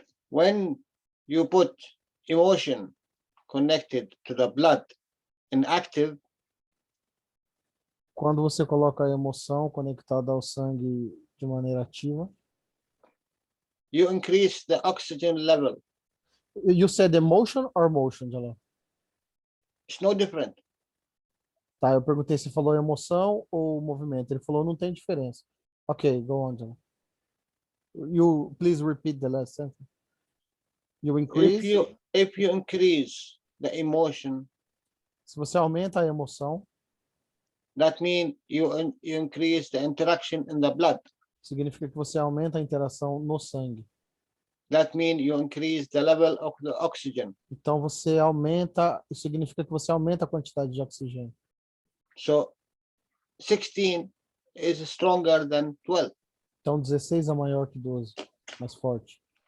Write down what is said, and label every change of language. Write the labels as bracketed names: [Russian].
[English] When you put emotion connected to the blood in active, [Portuguese] quando você coloca a emoção conectada ao sangue de maneira ativa, [English] you increase the oxygen level. You said emotion or motion, Jalal? It's no different. [Portuguese] Tá, eu perguntei se falou emoção ou movimento. Ele falou não tem diferença. [English] Ok, go on, Jalal. You please repeat the last sentence. You increase. If you increase the emotion, [Portuguese] se você aumenta a emoção, [English] that means you increase the interaction in the blood. [Portuguese] Significa que você aumenta a interação no sangue. [English] That means you increase the level of the oxygen. [Portuguese] Então você aumenta, isso significa que você aumenta a quantidade de oxigênio. [English] So 16 is stronger than 12. [Portuguese] Então 16 é maior que 12, mais forte.